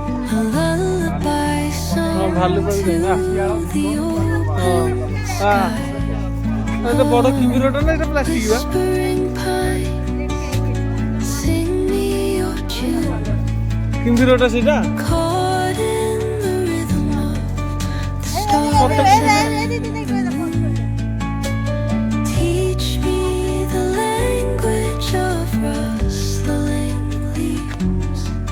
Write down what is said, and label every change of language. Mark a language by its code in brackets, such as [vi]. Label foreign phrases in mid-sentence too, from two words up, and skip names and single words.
[en] a lullaby song [or] ଭାଲୁ ପାଖକୁ ଯାଇନା [en] the old sky. [or] ଏଟା ବଡ଼ କିମ୍ବିରଟା ନା ଏଟା ପ୍ଲାଷ୍ଟିକ ବା [en] Whispering pine, sing me your tune. [or] କିମ୍ବିରଟା ସେଇଟା [en] Caught in the rhythm of the stars. Teach me the language of rustling leaves.